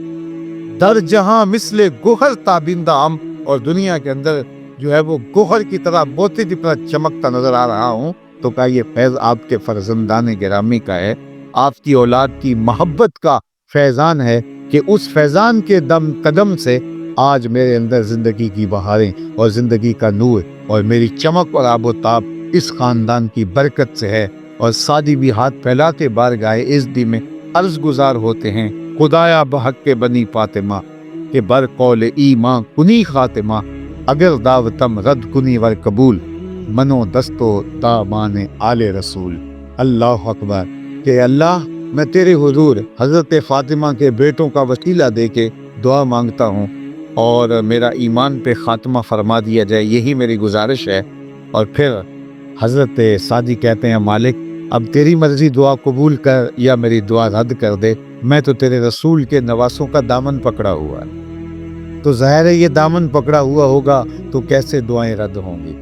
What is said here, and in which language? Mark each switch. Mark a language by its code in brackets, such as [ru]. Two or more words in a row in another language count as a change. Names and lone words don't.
[fa] در جہاں مثل گوہر تابندہ ہم، [ur] اور دنیا کے اندر جو ہے وہ گوہر کی طرح موتی کی طرح چمکتا نظر آ رہا ہوں، تو کیا یہ فیض آپ کے فرزندان گرامی کا ہے، آپ کی اولاد کی محبت کا فیضان ہے کہ اس فیضان کے دم قدم سے آج میرے اندر زندگی کی بہاریں اور زندگی کا نور اور میری چمک اور آب و تاب اس خاندان کی برکت سے ہے۔ اور سادی بھی ہاتھ پھیلاتے بارگاہ عزدی میں عرض گزار ہوتے ہیں، [fa] خدایا بحق کے بنی فاطمہ کہ بر قول ایماں کنی خاتمہ، اگر دعوتم رد کنی ور قبول، منو دستو دامان آل رسول۔ [ar] اللہ اکبر۔ [ur] کہ اللہ میں تیرے حضور حضرت فاطمہ کے بیٹوں کا وسیلہ دے کے دعا مانگتا ہوں اور میرا ایمان پہ خاتمہ فرما دیا جائے، یہی میری گزارش ہے۔ اور پھر حضرت سعدی کہتے ہیں مالک اب تیری مرضی، دعا قبول کر یا میری دعا رد کر دے، میں تو تیرے رسول کے نواسوں کا دامن پکڑا ہوا ہے، تو ظاہر ہے یہ دامن پکڑا ہوا ہوگا تو کیسے دعائیں رد ہوں گی۔